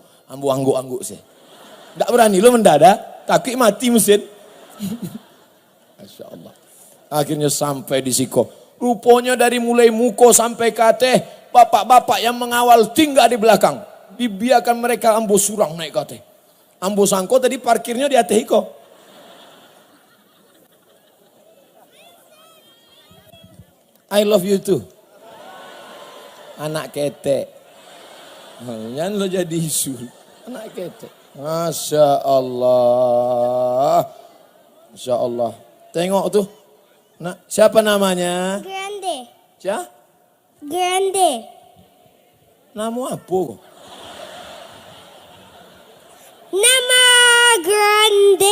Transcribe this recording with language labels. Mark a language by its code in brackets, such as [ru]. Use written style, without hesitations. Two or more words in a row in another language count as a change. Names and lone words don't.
[min] Ambu angguk-angguk sih. Tak berani lo mendadak. Takut mati mesin. [ar] Masya Allah. [min] Akhirnya sampai di Siko. Rupanya dari mulai muko sampai kate. [id] Bapak-bapak yang mengawal tinggal di belakang. [min] Dibiarkan mereka ambu surang naik kate. Ambu sangko tadi parkirnya di atas Iko. [en] I love you too. [min] Anak ketek. Jangan lo jadi isu. Anak ketek. [ar] Masya Allah. Masya Allah. [id] Tengok tuh. Nah, siapa namanya? Grande. Siapa? Grande. Nama apa? Nama Grande.